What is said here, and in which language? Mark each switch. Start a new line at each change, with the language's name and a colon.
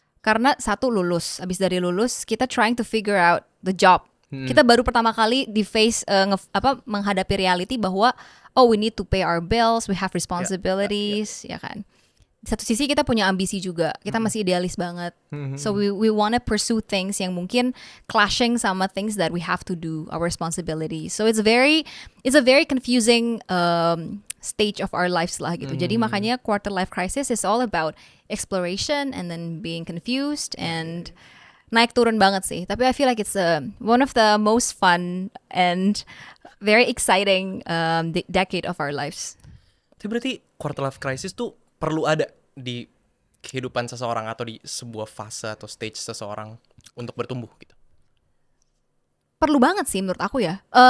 Indonesian: Karena satu lulus, abis dari lulus kita
English: trying to figure out the job.
Indonesian: Kita baru pertama kali di face menghadapi reality bahwa
English: we need to pay our bills, we have responsibilities,
Indonesian: ya kan. Di satu sisi kita punya ambisi juga, kita masih idealis banget.
English: So we wanna pursue things
Indonesian: yang mungkin clashing sama
English: things that we have to do, our responsibilities. So it's a very confusing stage of our lives lah gitu. Jadi makanya quarter life crisis is all about exploration and then being confused and
Indonesian: naik turun banget sih.
English: Tapi I feel like it's one of the most fun and very exciting decade of our lives.
Indonesian: Itu berarti quarter life crisis tuh perlu ada di kehidupan seseorang atau di sebuah fase atau stage seseorang untuk bertumbuh gitu. Perlu banget sih menurut aku ya.